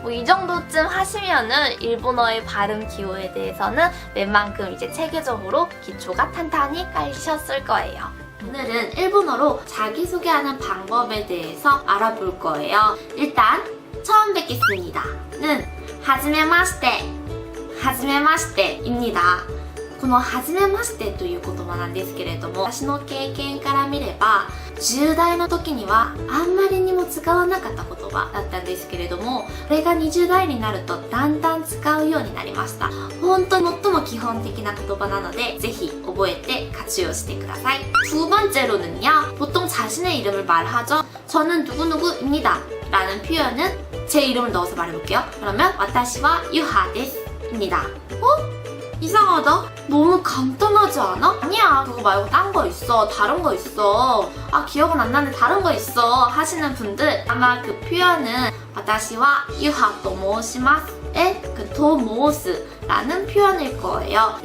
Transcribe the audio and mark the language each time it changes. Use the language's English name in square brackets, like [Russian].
[Korean] 뭐 이 정도쯤 하시면은 일본어의 발음 기호에 대해서는 웬만큼 이제 체계적으로 기초가 탄탄히 깔리셨을 거예요. 오늘은 일본어로 자기소개하는 방법에 대해서 알아볼 거예요. 일단 처음 뵙겠습니다 는 하즈메마시테, 하즈메마시테입니다. [Japanese] この初めましてという言葉なんですけれども、私の経験から見れば10代の時にはあんまりにも使わなかった言葉だったんですけれども、これが20代になるとだんだん使うようになりました。本当に最も基本的な言葉なので、ぜひ覚えて活用してください。 [Korean] 두 번째로는요, 보통 자신의 이름을 말하죠. 저는 누구누구입니다 라는 표현은 제 이름을 넣어서 말해볼게요. 그러면 와타시와 유하 데스입니다. 이상하다? 너무 간단하지 않아? 아니야, 그거 말고 딴 거 있어, 다른 거 있어, 아 기억은 안 나는데 다른 거 있어 하시는 분들, 아마 그 표현은 와타시와 유하 또 모시마스의 그 도모스라는 표현일 거예요.